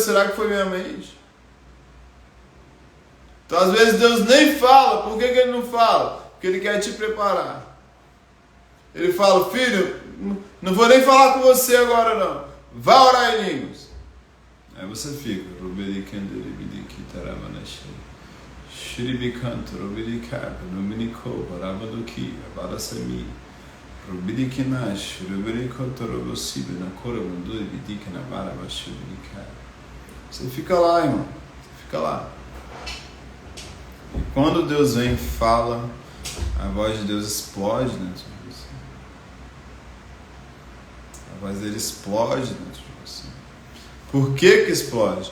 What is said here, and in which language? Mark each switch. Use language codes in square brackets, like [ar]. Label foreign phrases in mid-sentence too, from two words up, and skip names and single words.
[pt] Será que foi minha mente? Então às vezes Deus nem fala. Por que Ele não fala? Porque Ele quer te preparar. Ele fala, filho, não vou nem falar com você agora não. Vá orar em línguas. Aí você fica. Shiribikanto, Robidikab, Dominiko, Baramaduki, Barasami, Robidikinash, Robidikoto, Robosibe, Nakora, Manduri, Bidikana, Barabashubidikab. Você fica lá, irmão. Você fica lá. E quando Deus vem e fala, a voz de Deus explode dentro de você. A voz dele explode dentro de você. Por que explode?